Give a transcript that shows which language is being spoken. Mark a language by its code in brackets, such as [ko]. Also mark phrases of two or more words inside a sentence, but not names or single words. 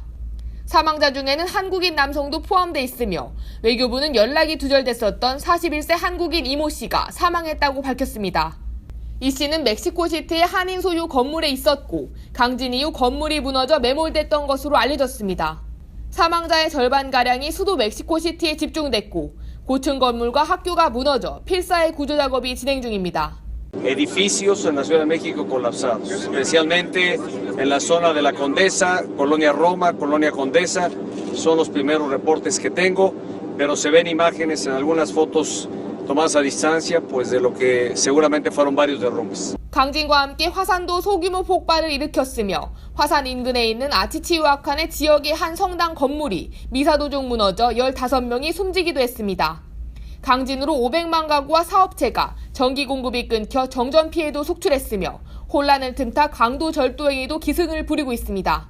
[ko] 사망자 중에는 한국인 남성도 포함돼 있으며 외교부는 연락이 두절됐었던 41세 한국인 이모 씨가 사망했다고 밝혔습니다. 이 씨는 멕시코시티의 한인 소유 건물에 있었고 강진 이후 건물이 무너져 매몰됐던 것으로 알려졌습니다. 사망자의 절반가량이 수도 멕시코시티에 집중됐고 고층 건물과 학교가 무너져 필사의 구조 작업이 진행 중입니다. [es] Edificios en la Ciudad de México colapsados, especialmente en la zona de la Condesa, Colonia Roma, Colonia Condesa, son los primeros reportes que tengo, pero se ven imágenes en algunas fotos tomadas a distancia, pues de lo que seguramente fueron varios derrumbes. [ko] 강진과 함께 화산도 소규모 폭발을 일으켰으며 화산 인근에 있는 아치치후아칸의 지역의 한 성당 건물이 미사도중 무너져 15명이 숨지기도 했습니다. 강진으로 500만 가구와 사업체가 전기 공급이 끊겨 정전 피해도 속출했으며 혼란을 틈타 강도 절도 행위도 기승을 부리고 있습니다.